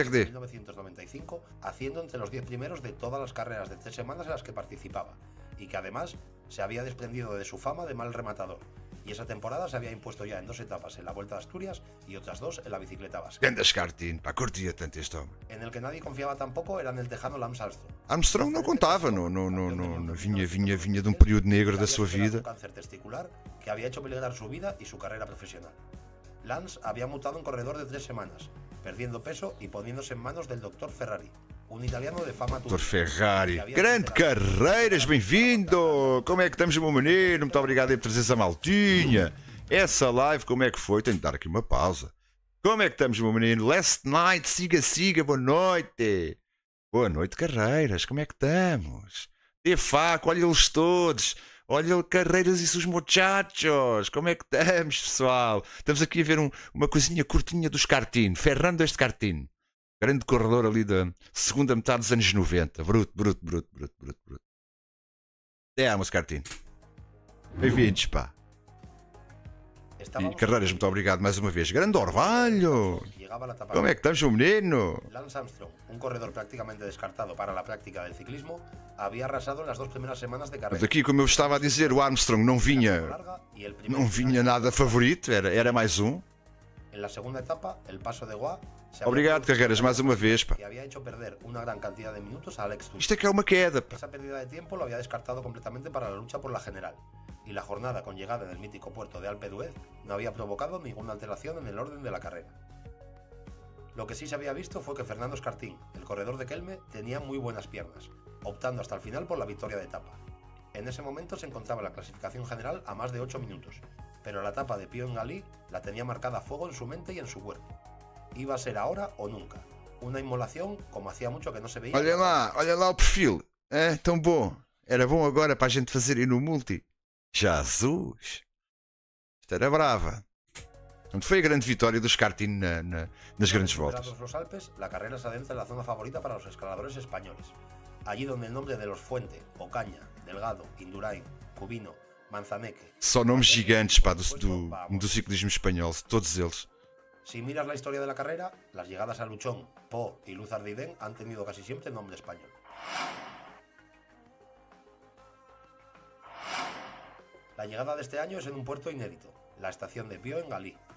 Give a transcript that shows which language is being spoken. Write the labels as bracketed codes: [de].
[es] En 1995, haciendo entre los 10 primeros de todas las carreras de 3 semanas en las que participaba, y que además se había desprendido de su fama de mal rematador. Y esa temporada se había impuesto ya en 2 etapas en la Vuelta a Asturias y otras 2 en la bicicleta vasca. [pt] Grande Escartín, pá, curtia tanto este homem. [es] En el que nadie confiaba tampoco era en el tejano Lance Armstrong. [pt] Armstrong não contava, vinha de um período negro da sua vida. [es] Un cáncer testicular que había hecho peligrar su vida y su carrera profesional. Lance había mutado en corredor de 3 semanas, perdiendo peso y poniéndose en manos del Dr. [pt] Ferrari, um italiano de fama Dr. Ferrari, grande Carreiras, bem-vindo! Como é que estamos, meu menino? Muito obrigado por trazer essa maltinha. Essa live, como é que foi? Tenho de dar aqui uma pausa. Como é que estamos, meu menino? Last night, siga, boa noite. Boa noite, Carreiras, como é que estamos? E faca, olha eles todos. Olha o Carreiras e seus muchachos. Como é que estamos, pessoal? Estamos aqui a ver uma coisinha curtinha do Escartino. Fernando Escartino. Grande corredor ali da segunda metade dos anos 90. Bruto, bruto, bruto, bruto, bruto, bruto. Escartino. Bem-vindos, pá. E Carreiras, muito obrigado mais uma vez. Grande Orvalho! Como é que estamos, o menino? [es] Lance Armstrong, un corredor prácticamente descartado para la práctica del ciclismo, había arrasado en las 2 primeras semanas de carrera. [pt] Daqui, como eu estava a dizer, o Armstrong não vinha nada favorito, era mais um. [es] En la segunda etapa, el paso de Goa [pt] Obrigado, Carreiras, mais uma vez, pá. [es] que había hecho perder una gran cantidad de minutos a Alex Tull. [pt] Isto é que é uma queda, pá. [es] Esa pérdida de tiempo lo había descartado completamente para la lucha por la general, y la jornada con llegada en el mítico puerto de Alpe d'Huez no había provocado ninguna alteración en el orden de la carrera. Lo que sí se había visto fue que Fernando Escartín, el corredor de Kelme, tenía muy buenas piernas, optando hasta el final por la victoria de etapa. En ese momento se encontraba en la clasificación general a más de 8 minutos, pero la etapa de Pio Ngalí la tenía marcada a fuego en su mente y en su cuerpo. Iba a ser ahora o nunca. Una inmolación como hacía mucho que no se veía. [pt] Olha lá o perfil. É tão bom. Era bom agora para a gente fazer ir no multi. Jesus! Isto era brava. Foi a grande vitória do Escartino nas grandes voltas. [es] Los Alpes, la carrera se adentra en la zona favorita para los escaladores españoles. Allí donde el nombre de los Fuente, Ocaña, Delgado, Indurain, Cubino, Manzaneque... [pt] Só nomes gigantes, pá, do ciclismo espanhol, todos eles. [es] Si miras la historia de la carrera, las llegadas a Luchón, Po y Luz Ardiden han tenido casi siempre nombre español. La llegada de este año es en un puerto inédito, la estación de Pio en Galí.